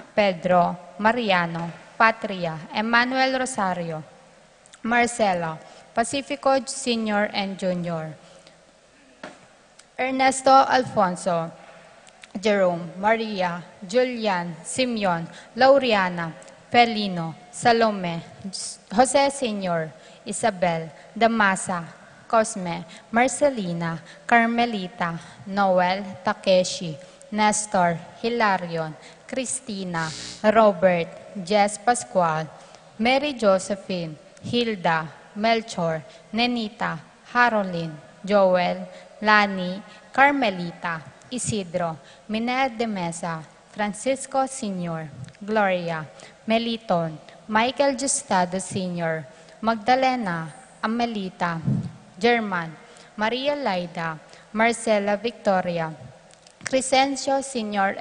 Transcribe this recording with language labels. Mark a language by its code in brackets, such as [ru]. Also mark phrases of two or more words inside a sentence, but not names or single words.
[pam] Pedro, Mariano, Patria, Emmanuel Rosario, Marcelo, Pacifico Sr. and Jr., Ernesto Alfonso, Jerome, Maria, Julian, Simeon, Lauriana, Felino, Salome, Jose Sr., Isabel, Damasa, Cosme, Marcelina, Carmelita, Noel, Takeshi, Nestor, Hilarion, Cristina, Robert, Jess Pascual, Mary Josephine, Hilda, Melchor, Nenita, Haroline, Joel, Lani, Carmelita, Isidro, Miner de Mesa, Francisco Sr., Gloria, Meliton, Michael Justado Sr., Magdalena, Amelita, German, Maria Laida, Marcela Victoria, Crescencio Sr.